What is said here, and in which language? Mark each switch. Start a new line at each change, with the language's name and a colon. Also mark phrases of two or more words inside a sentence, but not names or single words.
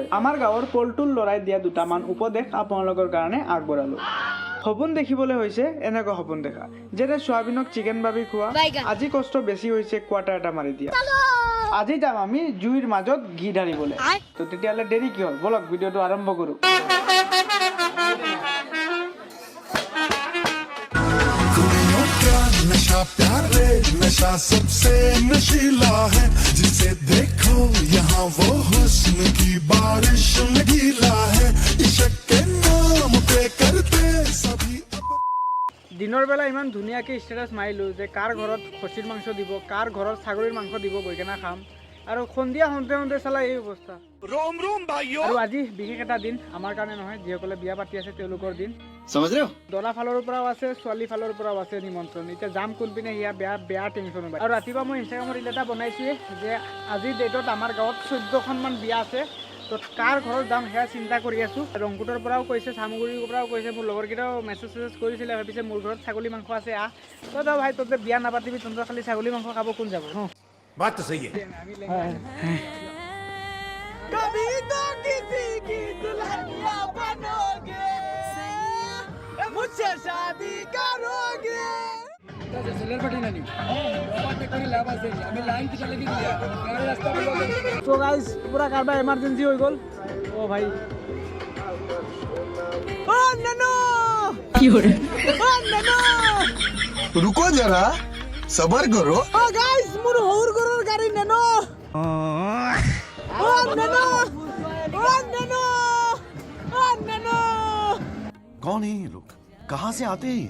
Assamese: আমাৰ গাঁৱৰ পলটোৰ ল'ৰাই দিয়া দুটামান উপদেশ আপোনালোকৰ কাৰণে আগবঢ়ালোঁ। সপোন দেখিবলৈ হৈছে এনেকুৱা সপোন দেখা, যেনে সোয়াবিনক চিকেন বাবি খোৱা, আজি কষ্ট বেছি হৈছে কোৱাৰ্টাৰ এটা মাৰি দিয়া। আজি যাম আমি জুইৰ মাজত ঘি ঢালিবলৈ। তো তেতিয়াহ'লে দেৰি কি হ'ল, বলক ভিডিঅ'টো আৰম্ভ কৰোঁ।
Hindi: नशा प्यार रे नशा सबसे नशीला है, जिसे देखो यहाँ वो हुस्न की बारिश में गीला है, इश्क के नाम पे करते सभी।
Assamese: দিনৰ বেলা ইমান ধুনীয়াকৈ ষ্টেটাছ মাৰিলোঁ যে কাৰ ঘৰত খচীৰ মাংস দিব, কাৰ ঘৰত ছাগলীৰ মাংস দিব, গৈ কেনে খাম। আৰু সন্ধিয়া সন্ধিয়া চালা এই অৱস্থা। আৰু আজি বিশেষ এটা দিন আমাৰ কাৰণে নহয়, যিসকলে বিয়া পাতি আছে তেওঁলোকৰ দিন। দৰা ফালৰ পৰাও আছে, ছোৱালী ফালৰ পৰাও আছে নিমন্ত্ৰণ। এতিয়া যাম কোনপিনে সেয়া বেয়া টেনশ্যন হ'ব। আৰু ৰাতিপুৱা মই ইনষ্টাগ্ৰামত ৰীল এটা বনাইছোঁৱে যে আজিৰ ডেটত আমাৰ গাঁৱত 14খনমান বিয়া আছে, তো কাৰ ঘৰত যাম সেয়া চিন্তা কৰি আছোঁ। ৰংপুৰৰ পৰাও কৈছে, চামগুৰিৰ পৰাও কৈছে, মোৰ লগৰকেইটাও মেছেজ কৰিছিলে, ভাবিছে মোৰ ঘৰত ছাগলী মাংস আছে আহ। তই যা ভাই, তহঁতে বিয়া নাপাতিবি, তহঁতৰ খালি ছাগলী মাংস খাব কোন যাব।
Hindi: बात तो सही है। कभी तो किसी की दुल्हनिया बनोगे, मुझसे शादी करोगे।
Bangla: তো গাইজ পুরা কারবার এমার্জেন্সি হয়ে গেল।
Assamese: ও ভাই ओ ननो ओ ननो
Hindi: रुको जरा सबर करो। ओ गाइस मुर होर गरर गाड़ी ननो ओ ननो ओ ननो ओ ननो। कौन है ये लोग, कहाँ से आते हैं?